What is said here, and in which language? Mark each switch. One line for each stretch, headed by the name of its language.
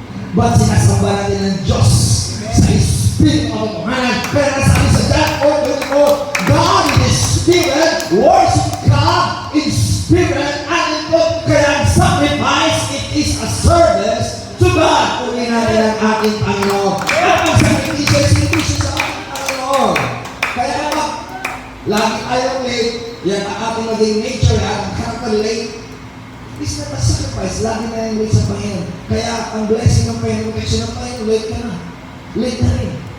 Filipino: Ba't sinasamba natin ng Diyos sa Espiritu ng Tuhanan? Kaya nasabi sa
English: John 4:24, God is Spirit, worship God in Spirit and in truth. Kaya ang sacrifice, it is a service to God.
Filipino: Kunin natin ang ating Panginoon. At ang sacrifice ay sinisyo sa ating Panginoon. Kaya naman, lagi tayong late, yan ang ating maging nature, ang character late.
English: It's not a sacrifice.
Filipino: Lagi na yung late sa Panginoon. Kaya ang blessing ng Panginoon, protection ng Panginoon, late ka na. Late na rin.